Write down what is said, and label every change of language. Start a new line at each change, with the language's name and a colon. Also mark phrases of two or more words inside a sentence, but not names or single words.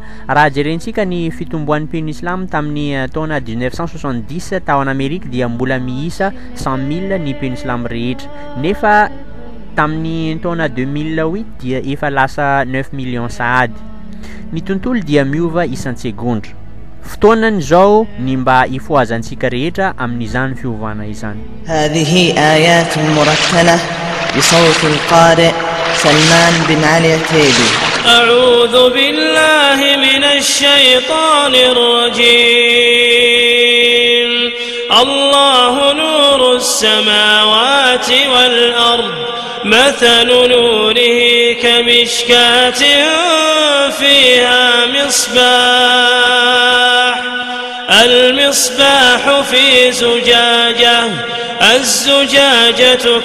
Malagasy: Raha jerentsika ny fitomboan'ny mpino Islam tamin'ny taona 1970 tao an'Amerika dia mbola miisa 100,000 ny mpino Islam rehetra, nefa tamin'ny taona 2008 dia efa lasa 9 million sahady. Ny tontolo dia miova isan-tsegondra. Fotoanany zao ny mba ifoazantsika rehetra amin'izany fiovana izany.
Arabic: هذه آيات مرتلة بصوت القارئ سلمان بن علي التيبي. أعوذ بالله من الشيطان الرجيم. الله نور السماوات والأرض مثل نوره كمشكاة فيها المصباح في زجاجة، الزجاجة